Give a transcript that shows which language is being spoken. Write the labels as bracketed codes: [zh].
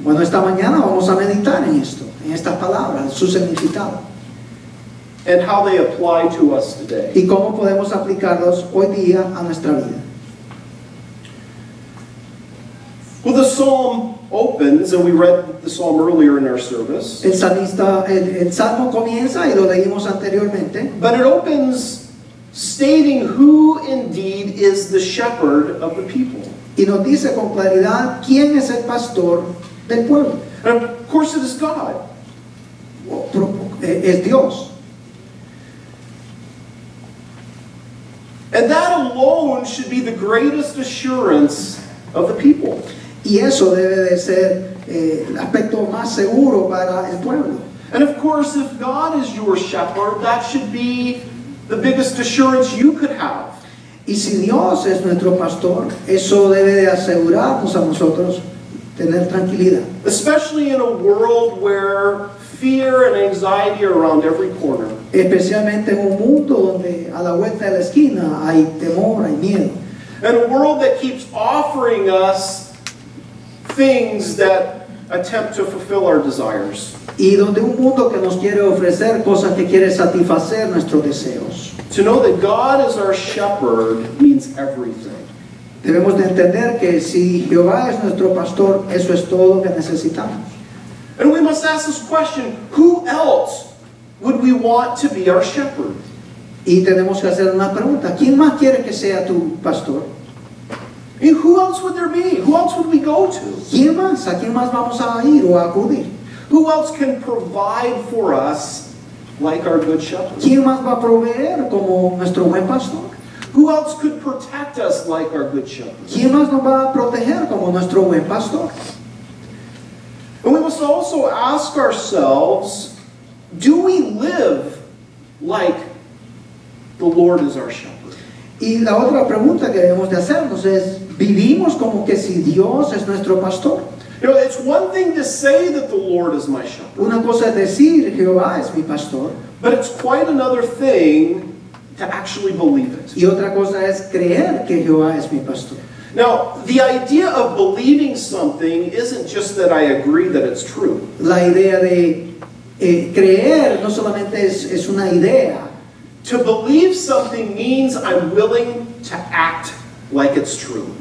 [es] Bueno, esta mañana vamos a meditar en esto, en estas palabras, su significado, [en] And how they apply to us today. [es] y cómo podemos aplicarlos hoy día a nuestra vida. [en] Well, the psalm opens, and we read the psalm earlier in our service, [es] El salmista, el salmo comienza, y lo leímos anteriormente, [en] but it opens stating who indeed is the shepherd of the people. [es] y nos dice con claridad quién es el pastor del pueblo. [en] And of course it is God. [es] Es Dios. [en] And that alone should be the greatest assurance of the people. [es] Y eso debe de ser el aspecto más seguro para el pueblo. [en] And of course, if God is your shepherd, that should be the biggest assurance you could have. [es] Y si Dios es nuestro pastor, eso debe de asegurarnos a nosotros tener tranquilidad. [en] Especially in a world where fear and anxiety are around every corner. [es] Especialmente en un mundo donde a la vuelta de la esquina hay temor, hay miedo. [en] And a world that keeps offering us things that attempt to fulfill our desires. [es] Y donde un mundo que nos quiere ofrecer cosas que quiere satisfacer nuestros deseos. [en] To know that God is our shepherd means everything. [es] Debemos de entender que si Jehová es nuestro pastor, eso es todo lo que necesitamos. [en] And we must ask this question, who else would we want to be our shepherd? [es] Y tenemos que hacer una pregunta, ¿quién más quiere que sea tu pastor? [en] I mean, who else would there be? Who else would we go to? [es] ¿Quién más? ¿A quién más vamos a ir o a acudir? [en] Who else can provide for us like our good shepherd? [es] ¿Quién más va a proveer como nuestro buen pastor? [en] Who else could protect us like our good shepherd? [es] ¿Quién más nos va a proteger como nuestro buen pastor? [en] And we must also ask ourselves, do we live like the Lord is our shepherd? [es] Y la otra pregunta que debemos de hacernos es, ¿vivimos como que si Dios es nuestro pastor? [en] You know, it's one thing to say that the Lord is my shepherd, [es] Una cosa es decir, Jehová es mi pastor, [en] but it's quite another thing to actually believe it. [es] y otra cosa es creer que Jehová es mi pastor. [en] Now, the idea of believing something isn't just that I agree that it's true. [es] La idea de creer no solamente es una idea. [en] To believe something means I'm willing to act like it's true.